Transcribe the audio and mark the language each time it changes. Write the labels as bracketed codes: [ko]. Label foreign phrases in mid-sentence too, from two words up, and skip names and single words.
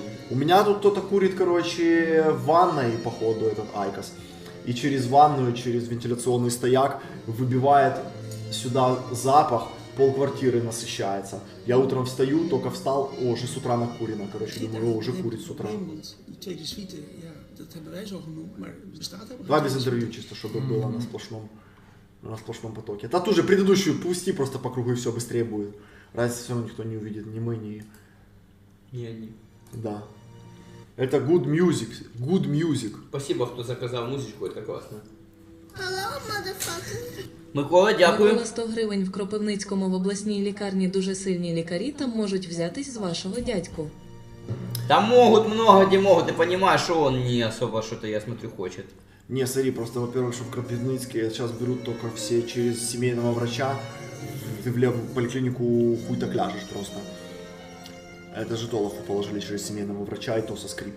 [ru] У меня тут кто-то курит, короче, в ванной, походу, этот Айкос. И через ванную, через вентиляционный стояк выбивает сюда запах, полквартиры насыщается. Я утром встаю, только встал, уже с утра накурено, короче, думаю, уже курит с утра. [nl] Die tweede suite, ja, dat hebben wij zo genoemd, maar het bestaat helemaal [ru] Два [nl] niet. [ru] без интервью, чисто, чтобы было на сплошном потоке. Да тоже предыдущую пусти просто по кругу и все быстрее будет. Разницы все равно никто не увидит, ни мы, ни... Не, не. Да. Это [en] good music, good music. [ru] Спасибо, кто заказал музычку, это классно. [en] Hello, motherfucker. [uk] Микола, дякую. Микола 100 гривень в Кропивницькому в обласній лікарні дуже сильні лікарі, там можуть взятись з вашого дядьку. [ru] Там могут много где могут, ты понимаешь, что он не особо что-то, я смотрю, хочет. Не, смотри, просто, во-первых, что в Кропивницке сейчас берут только все через семейного врача. Ты в поликлинику хуй так ляжешь просто. Это же Толоху положили через семейного врача, и то со скрипом.